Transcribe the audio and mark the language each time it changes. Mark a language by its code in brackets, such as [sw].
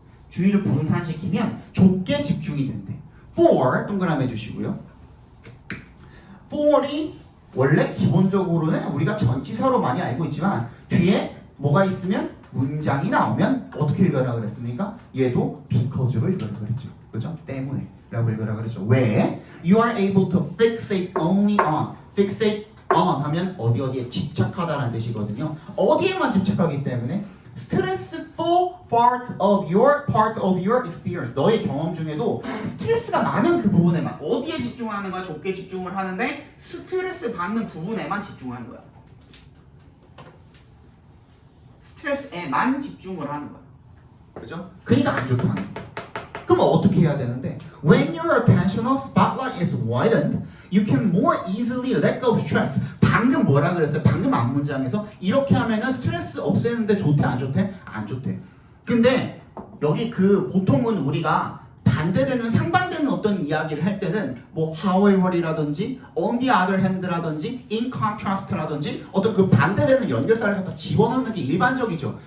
[ko] 주의를 분산시키면 좁게 집중이 된대. For 동그라미 해주시고요. for이 원래 기본적으로는 우리가 전치사로 많이 알고 있지만 뒤에 뭐가 있으면 문장이 나오면 어떻게 읽으라 그랬습니까? 얘도 because로 읽으라 그랬죠. 그죠? 때문에 라고 읽으라 그랬죠. 왜? [en] You are able to fixate only on. [ko] fixate on 하면 어디에 집착하다라는 뜻이거든요. 어디에만 집착하기 때문에 [en] stressful part of your experience. [ko] 너의 경험 중에도 스트레스가 많은 그 부분에만 어디에 집중하는 거야? 좁게 집중을 하는데 스트레스 받는 부분에만 집중하는 거야. 스트레스에만 집중을 하는 거야. 그죠? 그러니까 안 좋다는 거야. 그럼 어떻게 해야 되는데? [en] When your attentional spotlight is widened, you can more easily let go of stress. [ko] 방금 뭐라 그랬어요? 방금 앞문장에서 이렇게 하면은 스트레스 없애는데 좋대 안 좋대? 안 좋대. 근데 여기 그 보통은 우리가 반대되는 상반되는 어떤 이야기를 할 때는 뭐 however이라든지 [en] on the other hand [ko] 라든지 [en] in contrast [ko] 라든지 어떤 그 반대되는 연결사를 갖다 집어넣는 게 일반적이죠.